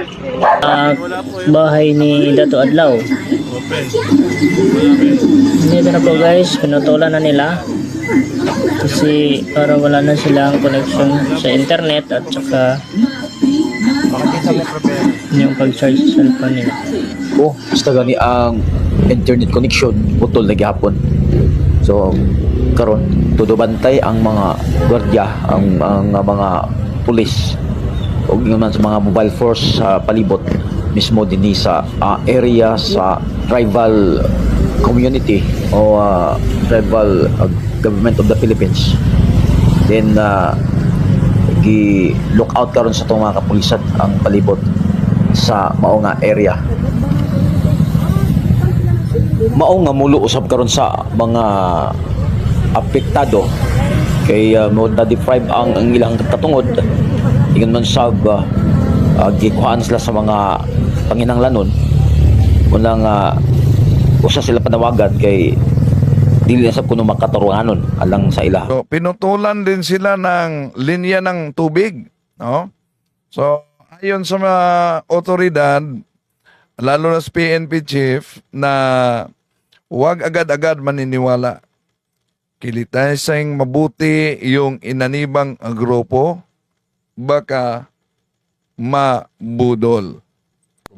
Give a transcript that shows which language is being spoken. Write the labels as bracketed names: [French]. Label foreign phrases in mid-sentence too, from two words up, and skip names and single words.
[Filipino] Bahay ni Dato Adlaw. Dito na po guys, pinutulan na nila. Kasi para wala na silang connection sa internet at saka yung pag-charge sa cellphone nila. [Cebuano] Basta gani ang internet connection putol na gihapon. So karon tudobantay ang mga gwardiya, ang mga pulis o naman sa mga mobile force sa palibot mismo din sa area sa [English] tribal community [Cebuano] o [English] tribal government of the Philippines. [Cebuano] Then gi-look out karon sa itong mga kapulisan ang palibot sa mao nga area. Mao nga mulo usab karon sa mga apektado kay mo na-deprive ang ilang katungod ingon man sab gikuhaan sila sa mga panginahanglanon unang usa sila panawagan kay dili na sab kuno makatarunganon alang sa ila. [Filipino] So pinutulan din sila ng linya ng tubig, no? So ayon sa mga otoridad, lalo na sa PNP chief, na huwag agad-agad maniniwala. Kilitaysing mabuti yung inanibang grupo, baka mabudol.